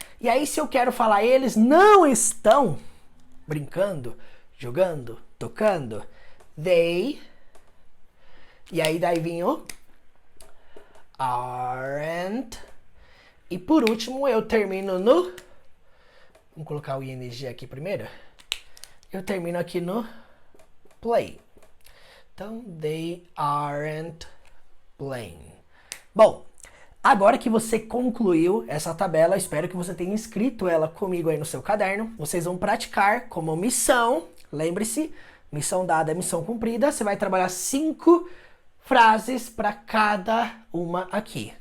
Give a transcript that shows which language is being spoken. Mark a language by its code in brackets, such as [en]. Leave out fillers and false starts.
[pt] E aí, se eu quero falar, eles não estão brincando, jogando, tocando, they. E aí, daí vem o aren't. E por último, eu termino no. Vamos colocar o ing aqui primeiro. Eu termino aqui no play. Então, [en] they aren't playing. [pt] Bom, agora que você concluiu essa tabela, espero que você tenha escrito ela comigo aí no seu caderno. Vocês vão praticar como missão. Lembre-se, missão dada é missão cumprida. Você vai trabalhar 5 frases para cada uma aqui.